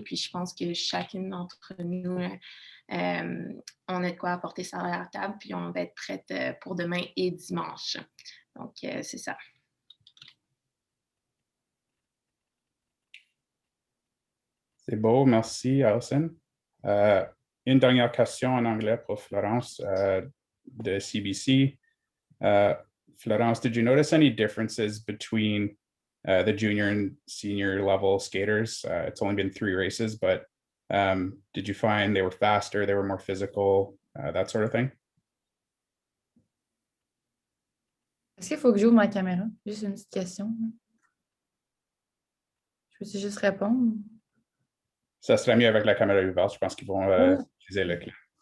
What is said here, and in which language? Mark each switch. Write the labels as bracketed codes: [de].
[fr] Puis je pense que chacune d'entre nous, on a de quoi apporter ça à la table, puis on va être prête pour demain et dimanche. Donc, c'est ça. C'est beau, merci, Alison. Une dernière question en anglais pour Florence de CBC. [en] Florence, did you notice any differences between the junior and senior level skaters? It's only been 3 races, but did you find they were faster, they were more physical, that sort of thing? [fr] Est-ce qu'il faut que j'ouvre ma caméra? Juste une petite question. Je peux juste répondre? Ça serait mieux avec la caméra ouverte. Je pense qu'ils vont utiliser le clé.